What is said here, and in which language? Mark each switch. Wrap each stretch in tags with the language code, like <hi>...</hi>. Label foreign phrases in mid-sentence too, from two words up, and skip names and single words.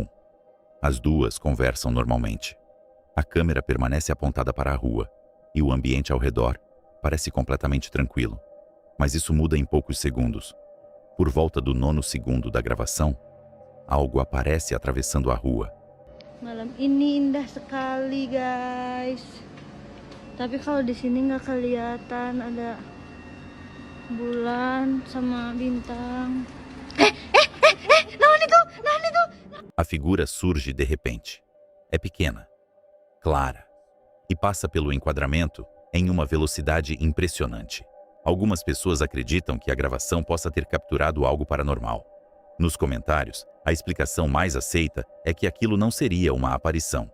<pt>As duas conversam normalmente. A câmera permanece apontada para a rua e o ambiente ao redor parece completamente tranquilo. Mas isso muda em poucos segundos. Por volta do 9º segundo da gravação, algo aparece atravessando a rua.</pt> <id>Malam ini indah sekali, guys. Tapi kalau di sini nggak kelihatan ada bulan sama bintang.</id> <su>Naon itu?</su> <pt>A figura surge de repente. É pequena, clara, e passa pelo enquadramento em uma velocidade impressionante. Algumas pessoas acreditam que a gravação possa ter capturado algo paranormal. Nos comentários, a explicação mais aceita é que aquilo não seria uma aparição.</pt>